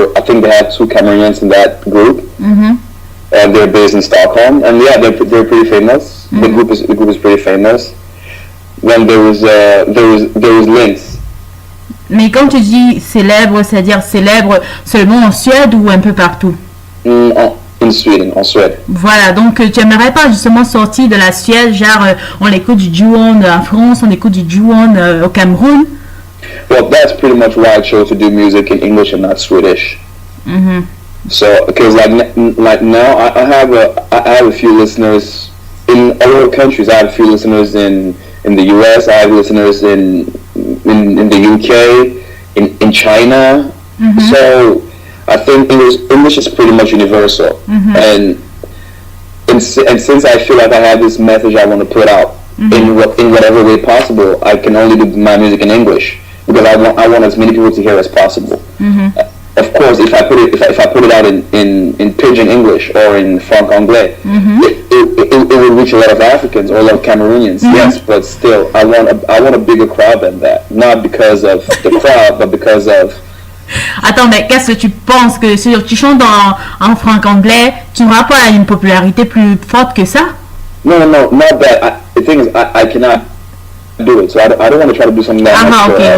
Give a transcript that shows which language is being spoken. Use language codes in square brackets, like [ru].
[en] I think they have 2 Cameroonians in that group. They're based in Stockholm, and yeah, they're pretty famous. The group is pretty famous. Then there was Lynx. [fr] Mais quand tu dis célèbre, c'est-à-dire célèbre seulement en Suède ou un peu partout? [en] In Sweden, [fr] en Suède. Voilà, donc tu aimerais pas justement sortir de la Suède, genre on écoute du Juon en France, on écoute du Juon au Cameroun? [en] Well, that's pretty much why I chose to do music in English and not Swedish. So, because like now, I have a few listeners in other countries. I have a few listeners in the US. I have listeners in the UK, in China. So I think English is pretty much universal. And since I feel like I have this message I want to put out in whatever way possible, I can only do my music in English because I want as many people to hear as possible. Of course, if I put it out in Pidgin English or in Franc Anglais, it will reach a lot of Africans or a lot of Cameroonians. Yes, but still, I want a bigger crowd than that. Not because of the crowd, but because of. [fr] Attends, mais qu'est-ce que tu penses que si tu chantes en franc anglais, tu n'auras pas une popularité plus forte que ça? [en] No, not that. The thing is, I cannot do it, so I don't want to try to do something that.